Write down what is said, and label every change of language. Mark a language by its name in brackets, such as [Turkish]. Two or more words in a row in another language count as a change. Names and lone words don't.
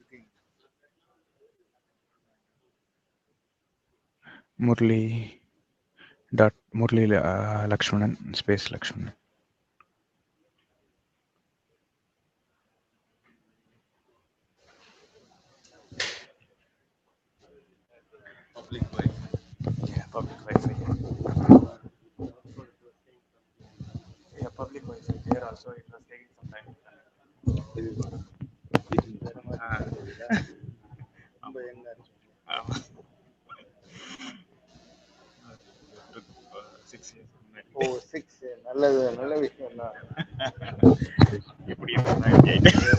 [Tamil] முரளி முரளி லக்ஷ்மணன் ஸ்பேஸ் லக்ஷ்மணன். [English] Public Wi-Fi. Yeah, public Wi-Fi. Yeah, public Wi-Fi. There also it was taking some time. [Tamil] ரொம்ப யங்கா இருக்கு. ஆமா. 6 இயர்ஸ் முன்னாடி. ஓ 6 நல்லது, நல்ல விஷயம் தான். எப்படி இருந்தா